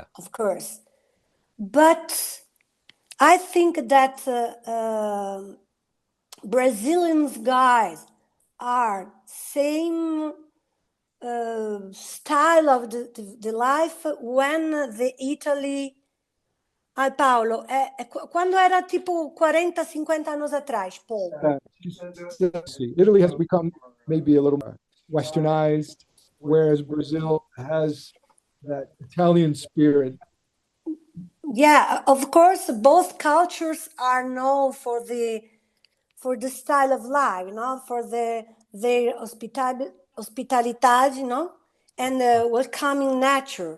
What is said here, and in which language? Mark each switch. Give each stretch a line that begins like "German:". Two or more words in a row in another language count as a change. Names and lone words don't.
English: of course. But I think that Brazilians guys are same style of the life when the Italy Paolo,
Portuguese: quando era tipo 40-50 anos atrás,
English: Paul. Italy has become maybe a little more westernized, whereas Brazil has that Italian spirit. Yeah, of course, both cultures are known for the style of life, for their hospitality, and welcoming nature.